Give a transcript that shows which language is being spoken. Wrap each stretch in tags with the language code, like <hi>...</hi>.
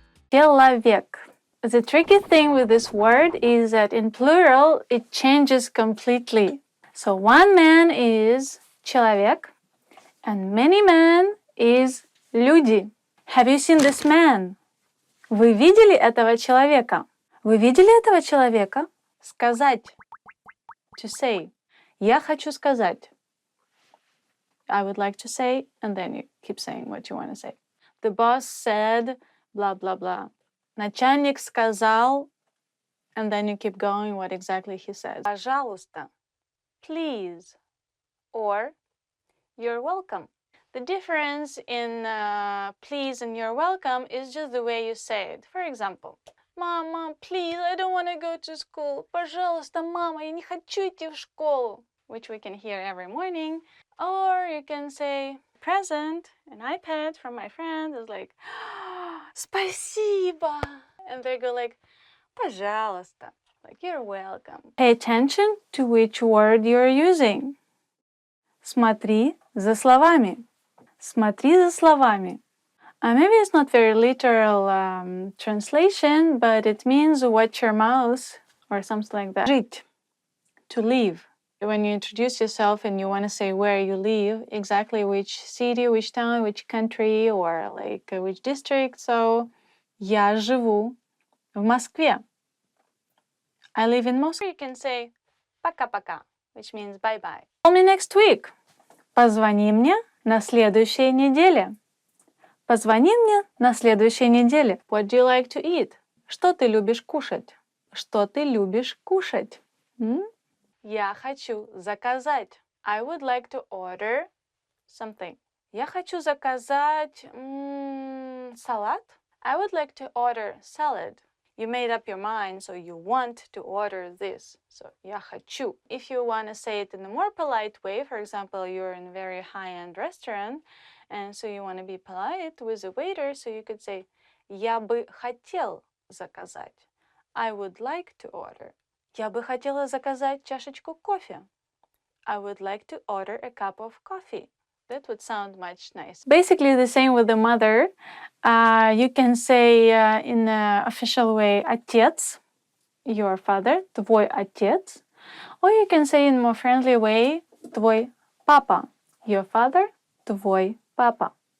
<ru>Человек.</ru> <en>The tricky thing with this word is that in plural it changes completely. So one man is человек and many men is люди. Have you seen this man?</en> <ru>Вы видели этого человека? Вы видели этого человека? Сказать.</ru> <en>To say.</en> <ru>Я хочу сказать.</ru> <en>I would like to say, and then you keep saying what you want to say. The boss said, blah, blah, blah.</en> <ru>Начальник сказал,</ru> <en>and then you keep going what exactly he says. Пожалуйста. Please. Or, you're welcome. The difference in please and you're welcome is just the way you say it. For example, Mom, please, I don't want to go to school.</en> <ru>Пожалуйста, мама, я не хочу идти в школу.</ru> <en>Which we can hear every morning. Or you can say, present, an iPad from my friend is like, спасибо. And they go like, пожалуйста. Like, you're welcome. Pay attention to which word you're using.</en> <ru>Смотри за словами. Смотри за словами.</ru> <en>Maybe it's not very literal translation, but it means watch your mouth or something like that. Жить. To live. When you introduce yourself and you want to say where you live, exactly which city, which town, which country, or like which district.</en> <ru>So, я живу в Москве.</ru> <en>I live in Moscow. You can say пока-пока, which means bye-bye. Call me next week.</en> <ru>Позвони мне на следующей неделе. Позвони мне на следующей неделе.</ru> <en>What do you like to eat?</en> <ru>Что ты любишь кушать? Что ты любишь кушать? Я хочу заказать.</ru> <en>I would like to order something.</en> <ru>Я хочу заказать салат.</ru> <en>I would like to order salad. You made up your mind, so you want to order this.</en> <ru>So, я хочу.</ru> <en>If you want to say it in a more polite way, for example, you're in a very high-end restaurant, and so you want to be polite with the waiter, so you could say,</en> <ru>я бы хотел заказать.</ru> <en>I would like to order.</en> <ru>Я бы хотела заказать чашечку кофе.</ru> <en>I would like to order a cup of coffee. That would sound much nicer. Basically the same with the mother. You can say in an official way, отец, your father,</en> <ru>твой отец.</ru> <en>Or you can say in a more friendly way,</en> <ru>твой папа,</ru> <en>your father, твой папа.</en>